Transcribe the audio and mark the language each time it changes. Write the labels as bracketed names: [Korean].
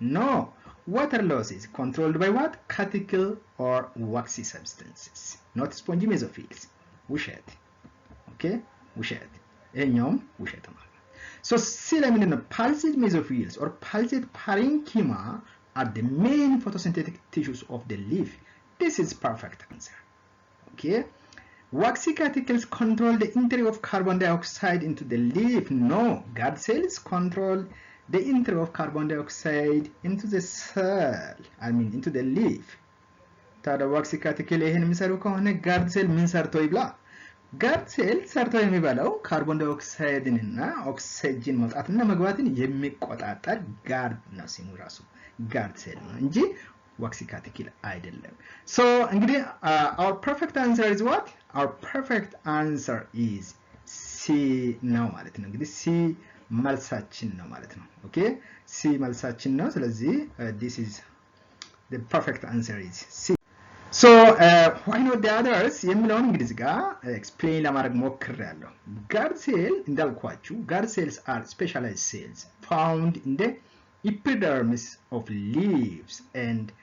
[English] no, water loss is controlled by what? Cuticle or waxy substances, not spongy mesophiles. [Amharic] ውሸት። okay ውሸት። እኛውም ውሸት ማለት ነው። so C ላይ ምንድነው? [English] pulsed mesophiles or pulsed parenchyma are the main photosynthetic tissues of the leaf. this is perfect answer. okay waxy cuticles control the entry of carbon dioxide into the leaf. no, guard cells control the entry of carbon dioxide into the cell, into the leaf. [Amharic] ታዲያ waxy cuticle ይሄን የሚሰሩ ከሆነ guard cell ምን ሰርቶ ይብላ? guard cell ሰርቶ የሚበላው ካርቦን ዳይኦክሳይድን እና ኦክሲጅን መውጣትና መግባትን የሚቆጣጠር guard ነው። ሲሙ ራሱ guard cell ነው እንጂ waxy cuticle አይደለም። so እንግዲህ [English] our perfect answer is what? our perfect answer is C [Amharic] ነው ማለት ነው። እንግዲህ C መልሳችን ነው ማለት ነው። okay C መልሳችን ነው። ስለዚህ [English] this is the perfect answer is C. so why not the others [Amharic] የሚለውን እንግዲህ እዚህ ጋር [English] explain [Amharic] ለማድረግ ሞክሬያለሁ። [English] guard cell እንዳልኳችሁ guard cells are specialized cells found in the epidermis of leaves and